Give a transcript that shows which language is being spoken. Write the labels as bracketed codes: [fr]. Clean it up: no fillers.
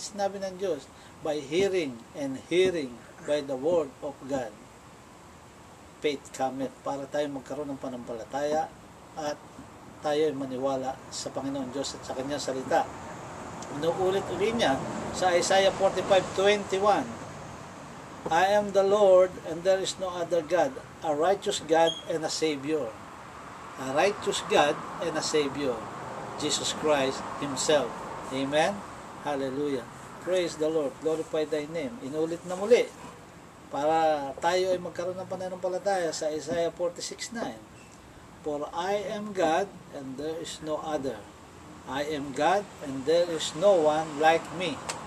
[tl] Sinabi ng Diyos, [en] by hearing and hearing by the word of God. Faith cometh, [tl] para tayo magkaroon ng panampalataya at tayo ay maniwala sa Panginoon Diyos at sa Kanyang salita. Inuulit-ulit niya sa [en] Isaiah 45:21, I am the Lord and there is no other God, a righteous God and a Savior. A righteous God and a Savior, Jesus Christ Himself. Amen? Hallelujah. Praise the Lord. Glorify Thy name. [tl] Inulit na muli para tayo ay magkaroon ng pananampalataya sa Isaiah 46:9. [en] For I am God, and there is no other. I am God, and there is no one like me.